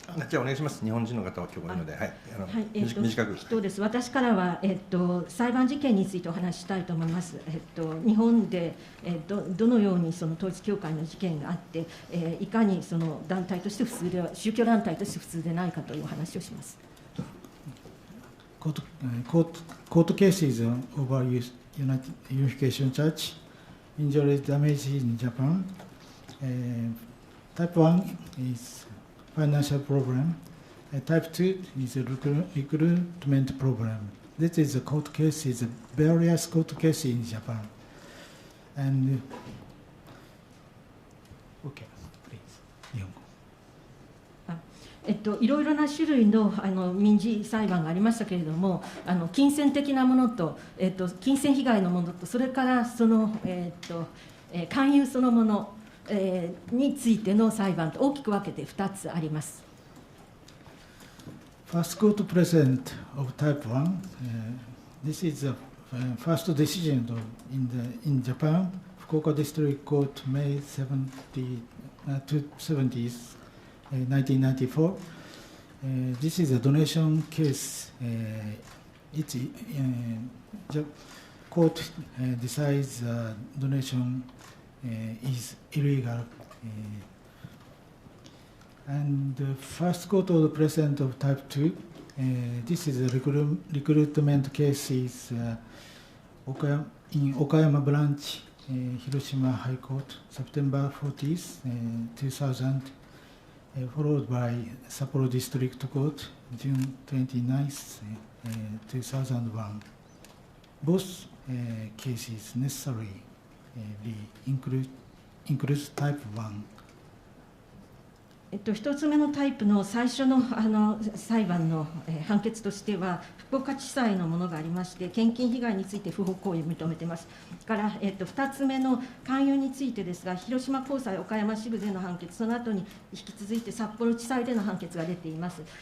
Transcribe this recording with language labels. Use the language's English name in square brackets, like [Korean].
[Japanese] じゃあお願いします。日本人の方は今日多いので、はい、短く。そうです。私からは、裁判事件についてお話ししたいと思います。日本で、どのようにその統一教会の事件があって、いかにその団体として普通では宗教団体として普通でないかというお話をします。 [English] Court cases over Unification Church, injuries, damage in Japan. Type 1 is financial problem. Type 2 is a recruitment problem. This is a court cases, various court cases in Japan. And okay, please. [Japanese] いろいろな種類の民事裁判がありましたけれども、金銭的なものと、金銭被害のものと、それからその、勧誘そのもの、についての裁判と大きく分けて2つあります。 [English] First court precedent of Type 1. This is the first decision in Japan. Fukuoka District Court, May 70th, 1994. This is a donation case. The court decides donation is illegal. And the first court of the precedent of Type 2. This is a recruitment case in Okayama branch, Hiroshima High Court, September 40th, 2000. Followed by Sapporo District Court, June 29th, 2001. Both cases necessarily include Type 1. [Japanese] 1つ目のタイプの最初の裁判の判決としては、福岡地裁のものがありまして、献金被害について不法行為を認めています。から2つ目の勧誘についてですが、広島高裁岡山支部での判決、その後に引き続いて札幌地裁での判決が出ています。